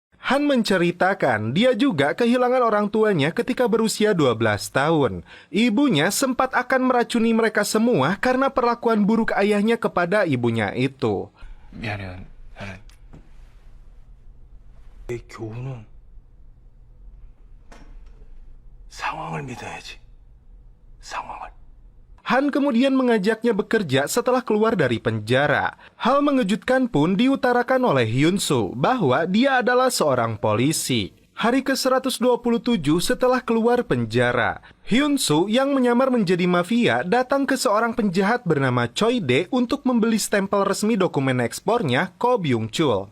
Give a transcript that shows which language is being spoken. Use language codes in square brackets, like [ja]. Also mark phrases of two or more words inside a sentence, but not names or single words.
[id] Han menceritakan dia juga kehilangan orang tuanya ketika berusia 12 tahun. Ibunya sempat akan meracuni mereka semua karena perlakuan buruk ayahnya kepada ibunya itu. [ko] 미안해, 나는 내 교훈은 상황을 믿어야지. 상황을. [id] Han kemudian mengajaknya bekerja setelah keluar dari penjara. Hal mengejutkan pun diutarakan oleh Hyun-soo bahwa dia adalah seorang polisi. Hari ke-127 setelah keluar penjara, Hyun-soo yang menyamar menjadi mafia datang ke seorang penjahat bernama Choi Dae untuk membeli stempel resmi dokumen ekspornya Ko Byung-chul.